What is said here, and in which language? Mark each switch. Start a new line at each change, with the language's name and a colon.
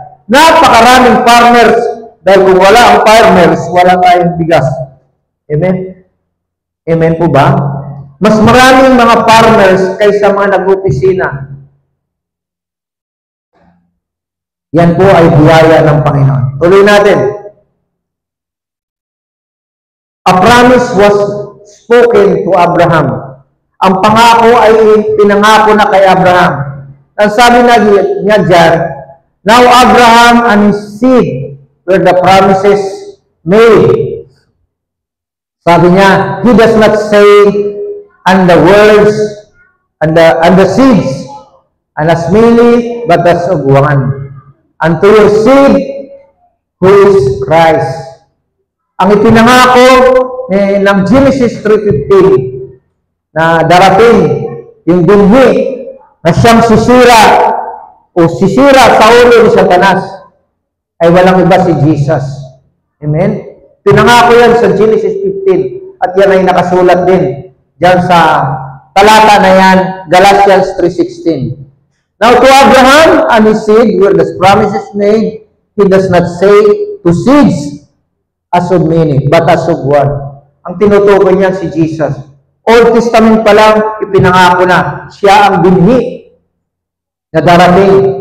Filipino: Napakaraming farmers dahil kung wala ang farmers, wala tayong bigas. Amen? Amen po ba? Mas maraming mga farmers kaysa mga nag-opisina. Yan po ay biyaya ng Panginoon. Tuloy natin.
English: A promise was spoken to Abraham.
Filipino: Ang pangako ay pinangako na kay Abraham. Ang sabi niya dyan,
English: now Abraham and his seed were the promises made.
Filipino: Sabi niya,
English: he does not say, and the words, and the seeds, and as many, but as of one. And to your seed, who is Christ.
Filipino: Ang ipinangako ng Genesis 3:15 na darating yung binhi na siyang sisira sa ulo ni Satanas ay walang iba si Jesus. Amen? Pinangako yan sa Genesis 15 at yan ay nakasulat din dyan sa talata na yan, Galatians 3:16.
English: Now to Abraham and his seed were the promises made. He does not say to seeds as of many, but as of one.
Filipino: Ang tinutukoy niyan si Jesus. Old Testament pa lang, ipinangako na siya ang binhi na darating.